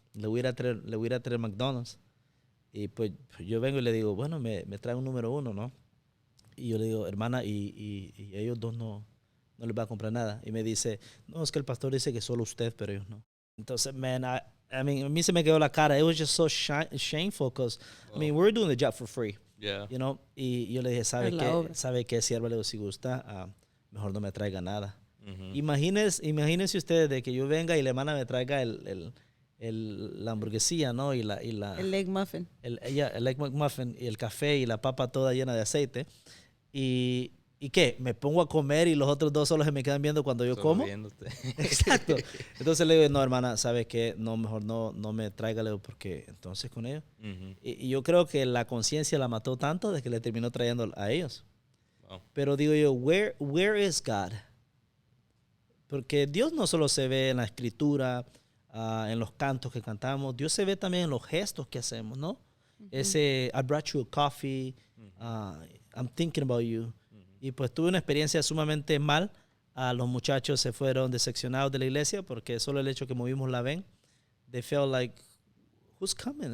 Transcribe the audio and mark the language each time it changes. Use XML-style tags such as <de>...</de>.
<es>Le voy a ir a traer McDonald's. Y pues yo vengo y le digo, bueno, me trae un número 1, ¿no? Y yo le digo, hermana, y ellos 2 no les va a comprar nada. Y me dice, no, es que el pastor dice que solo usted, pero ellos no. Entonces, man, a mí se me quedó la cara.</es> <en>It was just so shameful because, we're doing the job for free. Yeah. You know?</en> <es>Y yo le dije, ¿sabe qué? Sierva, le digo, si gusta, mejor no me traiga nada. Imagínense ustedes de que yo venga y la hermana me traiga la hamburguesía, ¿no? El</es> <en>egg muffin.</en> <es>El egg muffin y el café y la papa toda llena de aceite. ¿Y qué? ¿Me pongo a comer y los otros 2 solo se me quedan viendo cuando yo como? Exacto. Entonces le digo, no, hermana, ¿sabes qué? No, mejor no me traiga, le digo, porque entonces con ellos. Y yo creo que la conciencia la mató tanto de que le terminó trayendo a ellos.</es> <en>Wow.</en> <es>Pero digo yo,</es> <en>where is God?</en> <es>Porque Dios no solo se ve en la escritura, en los cantos que cantamos, Dios se ve también en los gestos que hacemos, ¿no?</es> <en>Ese, I brought you a coffee, I'm thinking about you.</en> <es>Y pues tuve una experiencia sumamente mal. Los muchachos se fueron decepcionados de la iglesia porque solo el hecho que movimos la van,</es> <en>they felt like, who's coming?</en>